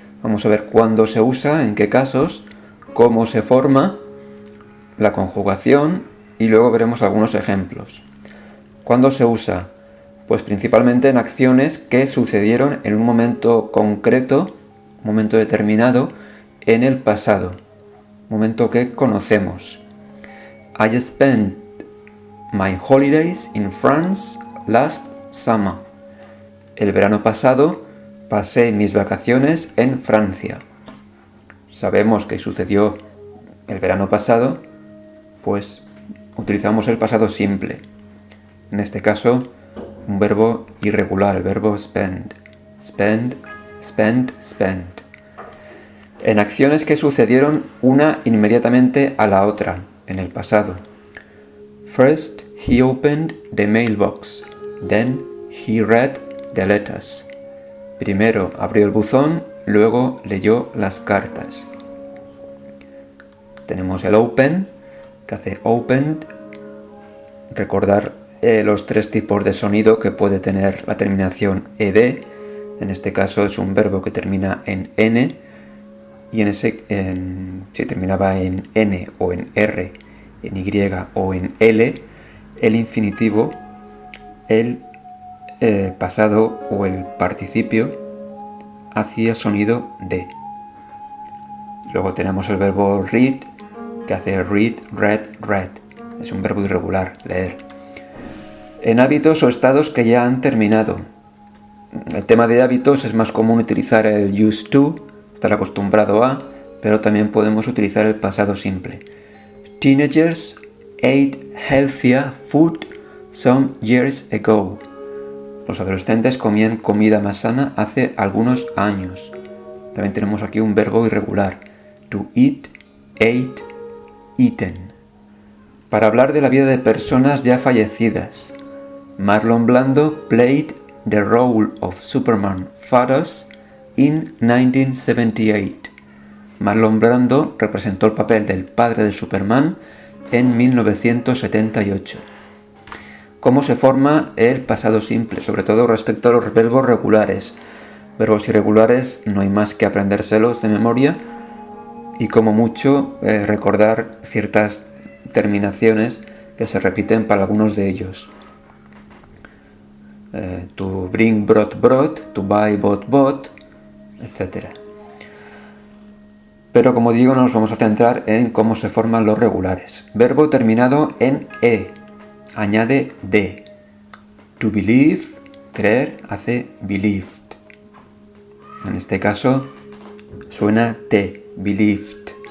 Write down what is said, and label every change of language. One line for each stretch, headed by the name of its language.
Spanish: Vamos a ver cuándo se usa, en qué casos, cómo se forma, la conjugación y luego veremos algunos ejemplos. ¿Cuándo se usa? Pues principalmente en acciones que sucedieron en un momento concreto, un momento determinado, en el pasado, momento que conocemos.
English: I spent my holidays in France last summer.
Spanish: El verano pasado pasé mis vacaciones en Francia. Sabemos que sucedió el verano pasado, pues utilizamos el pasado simple. En este caso, un verbo irregular, el verbo spend.
English: Spend, spent, spent.
Spanish: En acciones que sucedieron una inmediatamente a la otra, en el pasado.
English: First, he opened the mailbox. Then, he read the letters.
Spanish: Primero abrió el buzón, luego leyó las cartas. Tenemos el open, que hace opened. Recordar los tres tipos de sonido que puede tener la terminación ed. En este caso es un verbo que termina en n, y si terminaba en n o en r, en y o en l, el infinitivo, el pasado o el participio hacía sonido de. Luego tenemos el verbo read, que hace read, read, read. Es un verbo irregular, leer. En hábitos o estados que ya han terminado. El tema de hábitos es más común utilizar el used to, estar acostumbrado a, pero también podemos utilizar el pasado simple.
English: Teenagers ate healthier food some years ago.
Spanish: Los adolescentes comían comida más sana hace algunos años. También tenemos aquí un verbo irregular. To eat, ate, eaten. Para hablar de la vida de personas ya fallecidas.
English: Marlon Brando played the role of Superman Fathers in 1978.
Spanish: Marlon Brando representó el papel del padre de Superman en 1978. ¿Cómo se forma el pasado simple? Sobre todo respecto a los verbos regulares. Verbos irregulares no hay más que aprendérselos de memoria y como mucho recordar ciertas terminaciones que se repiten para algunos de ellos.
English: To bring, brought, brought, to buy, bought, bought, etc.
Spanish: Pero como digo, nos vamos a centrar en cómo se forman los regulares. Verbo terminado en e, añade de. To believe, creer, hace believed. En este caso suena t, believed.